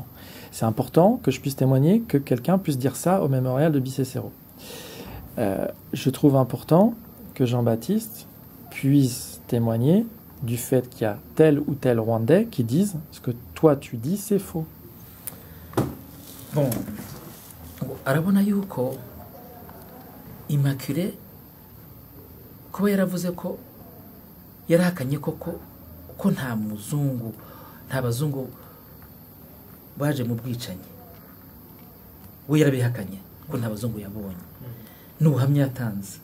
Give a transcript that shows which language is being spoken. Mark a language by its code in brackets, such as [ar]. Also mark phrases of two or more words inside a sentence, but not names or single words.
[fr] C'est important que je puisse témoigner, que quelqu'un puisse dire ça au mémorial de Bicécéro. Je trouve important que Jean-Baptiste puisse témoigner du fait qu'il y a tel ou tel Rwandais qui disent ce que toi tu dis c'est faux. Bon, [rw] arabona yuko Immaculée kuba yaravuze ko yarahakanye koko ko nta bazungu baje mu bwicanyi, we yarabihakanye ko nta bazungu yabonye n'ubuhamya yatanze.